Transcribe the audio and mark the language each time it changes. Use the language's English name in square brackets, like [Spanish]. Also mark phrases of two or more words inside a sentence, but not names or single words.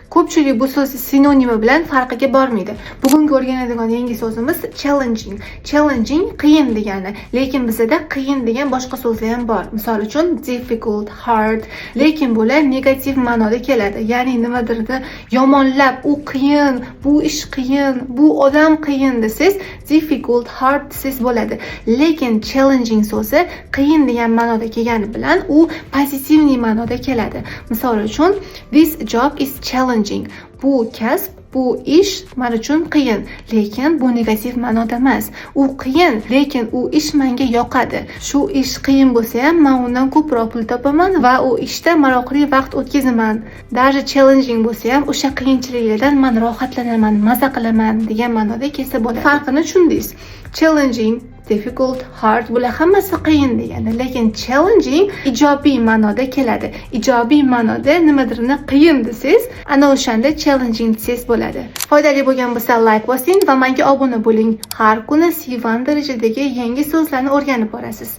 [Uzbek] Ko'pchilik bu so'z sinonimi bilan farqiga bormaydi. Bugungi o'rganadigan yangi so'zimiz challenging. Challenging qiyin degani, lekin bizda qiyin degan boshqa so'zlar ham bor. Misol uchun [English] difficult, hard, [Uzbek] lekin bular negativ ma'noda keladi. Ya'ni nimadirni yomonlab, u qiyin, bu ish qiyin, bu odam qiyin desangiz, [English] difficult, hard [Uzbek] desangiz bo'ladi. Lekin challenging so'zi qiyin degan ma'noda kelgani bilan u pozitivniy ma'noda keladi. Misol uchun, [English] this job is challenging. [Uzbek] Bu kasb, bu ish men uchun qiyin, lekin bu negativ ma'noda emas. U qiyin, lekin u ish menga yoqadi. Shu ish qiyin bo'lsa ham, men undan ko'proq pul topaman va u ishda maroqli vaqt o'tkazaman. Даже challenging bo'lsa ham, o'sha qiyinchiliklardan men rohatlanaman, maza qilaman degan ma'noda kelsa bo'ladi. Farqini tushundingiz? [English] Challenging, difficult, hard [Uzbek] bular hammasi qiyin degani, lekin challenging ijobiy ma'noda keladi. Ijobiy ma'noda nimadirni qiyin desangiz, ana o'shanda challenging desangiz bo'ladi. Foydali bo'lgan bo'lsa like bosing va menga obuna bo'ling. Har kuni C1 darajadagi yangi so'zlarni o'rganib borasiz.